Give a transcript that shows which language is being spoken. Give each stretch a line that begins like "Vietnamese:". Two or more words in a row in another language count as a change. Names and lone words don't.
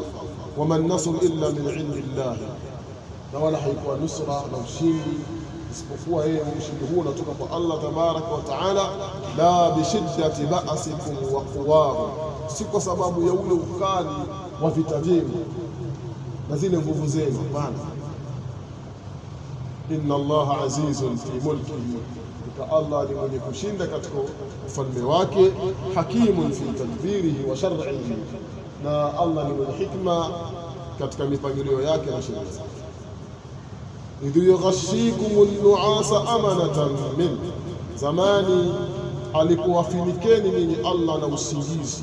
Arabic: وما النصر إلا من عند الله,
Swahili: na wala haikuwa nusra na ushindi isipokuwa yeye ushindi huo unatoka kwa Allah
Arabic: تبارك وتعالى. لا بشدة بأسكم وقوتكم,
Swahili: si kwa sababu ya ule ukali wa vita vyenu na zile nguvu zenu, hapana.
Arabic: إن الله عزيز في ملكه,
Swahili: kwa Allah ni mwenye kushinda katika ufalme wake.
Arabic: حكيم في تدبيره وشرعه,
Swahili: na Allah ni mwenye hikma katika mipangilio yake na sheria zake.
Arabic: إذ يغشيكم النعاس أمنة من,
Swahili: zamani alikuwafinikeni ninyi Allah na usingizi.